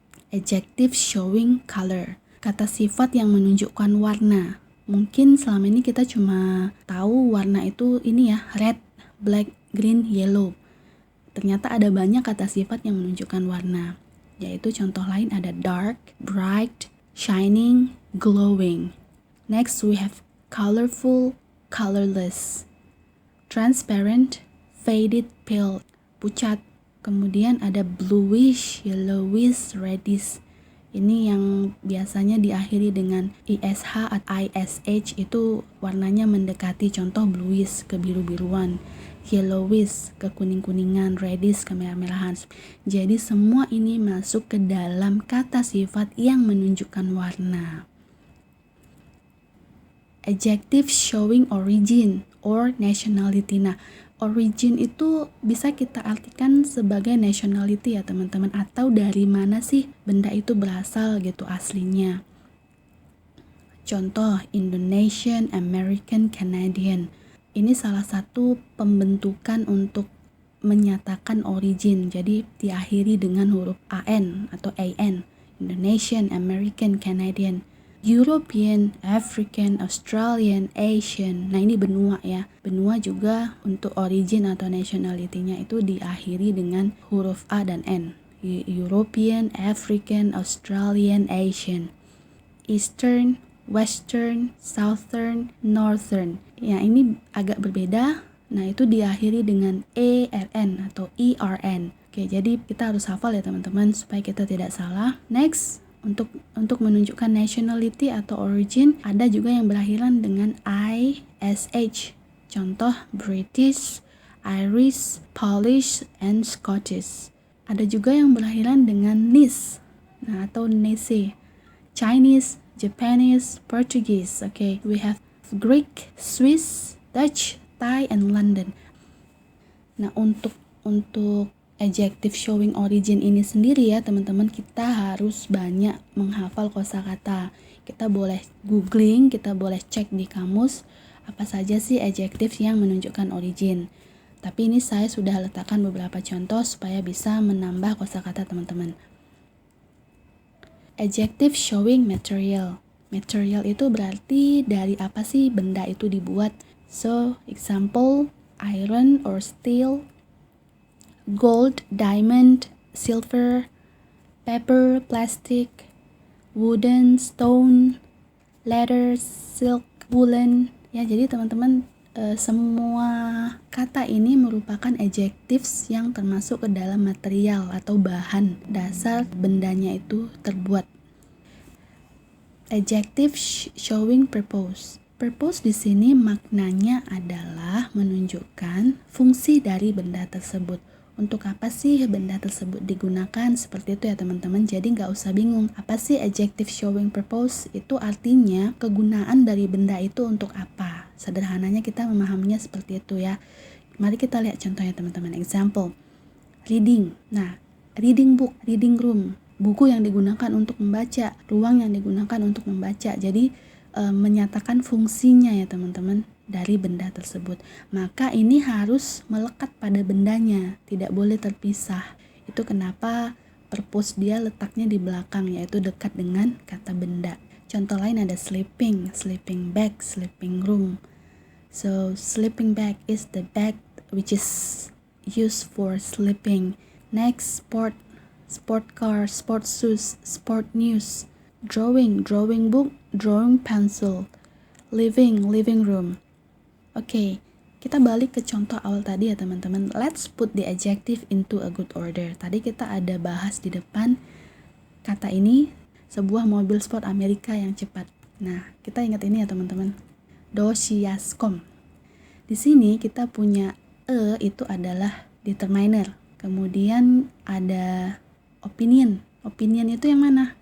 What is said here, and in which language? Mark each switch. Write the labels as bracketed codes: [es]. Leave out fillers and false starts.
[en] Adjective showing color, [id] kata sifat yang menunjukkan warna. Mungkin selama ini kita cuma tahu warna itu ini ya, red, black, green, yellow. Ternyata ada banyak kata sifat yang menunjukkan warna, yaitu contoh lain ada dark, bright, shining, glowing. [en] Next we have colorful, colorless, transparent, faded, pale, pucat. [id] Kemudian ada bluish, yellowish, reddish. Ini yang biasanya diakhiri dengan ISH atau ISH, itu warnanya mendekati, contoh bluish ke biru-biruan, yellowish ke kuning-kuningan, reddish ke merah-merahan. Jadi semua ini masuk ke dalam kata sifat yang menunjukkan warna. [en] Adjective showing origin or nationality. [id] Nah, origin itu bisa kita artikan sebagai nationality ya teman-teman, atau dari mana sih benda itu berasal gitu aslinya. Contoh, Indonesian, American, Canadian. Ini salah satu pembentukan untuk menyatakan origin, jadi diakhiri dengan huruf AN atau AN. Indonesian, American, Canadian. European, African, Australian, Asian. Nah, ini benua ya. Benua juga untuk origin atau nationality-nya itu diakhiri dengan huruf A dan N. European, African, Australian, Asian. Eastern, Western, Southern, Northern. Ya, ini agak berbeda. Nah, itu diakhiri dengan ERN atau ERN. Oke, jadi kita harus hafal ya teman-teman supaya kita tidak salah. Next, untuk menunjukkan nationality atau origin, ada juga yang berakhiran dengan ISH. Contoh British, Irish, Polish, and Scottish. Ada juga yang berakhiran dengan NIS, nah, atau NESE. [en] Chinese, Japanese, Portuguese. Okay, we have Greek, Swiss, Dutch, Thai, and London. [id] Nah, untuk adjective showing origin ini sendiri ya teman-teman, kita harus banyak menghafal kosakata. Kita boleh googling, kita boleh cek di kamus apa saja sih adjective yang menunjukkan origin. Tapi ini saya sudah letakkan beberapa contoh supaya bisa menambah kosakata teman-teman. [en] Adjective showing material. [id] Material itu berarti dari apa sih benda itu dibuat. [en] So, example, iron or steel, gold, diamond, silver, paper, plastic, wooden, stone, leather, silk, woolen. [id] Ya, jadi teman-teman semua kata ini merupakan adjectives yang termasuk ke dalam material atau bahan dasar bendanya itu terbuat. [en] Adjective showing purpose. [id] Purpose di sini maknanya adalah menunjukkan fungsi dari benda tersebut. Untuk apa sih benda tersebut digunakan, seperti itu ya teman-teman. Jadi nggak usah bingung, apa sih adjective showing purpose? Itu artinya kegunaan dari benda itu untuk apa. Sederhananya kita memahaminya seperti itu ya. Mari kita lihat contohnya teman-teman. [en] Example, reading. [id] Nah, [en] reading book, reading room. [id] Buku yang digunakan untuk membaca, ruang yang digunakan untuk membaca. Jadi menyatakan fungsinya ya teman-teman dari benda tersebut. Maka ini harus melekat pada bendanya, tidak boleh terpisah. Itu kenapa purpose dia letaknya di belakang, yaitu dekat dengan kata benda. Contoh lain ada sleeping, sleeping bag, sleeping room. [en] So sleeping bag is the bag which is used for sleeping. Next, sport car, sport shoes, sport news. Drawing book, drawing pencil. Living room. [id] Oke, kita balik ke contoh awal tadi ya teman-teman. [en] Let's put the adjective into a good order. [id] Tadi kita ada bahas di depan kata ini, sebuah mobil sport Amerika yang cepat. Nah, kita ingat ini ya teman-teman. Doshiascom. Di sini kita punya itu adalah determiner. Kemudian ada opinion. Opinion itu yang mana?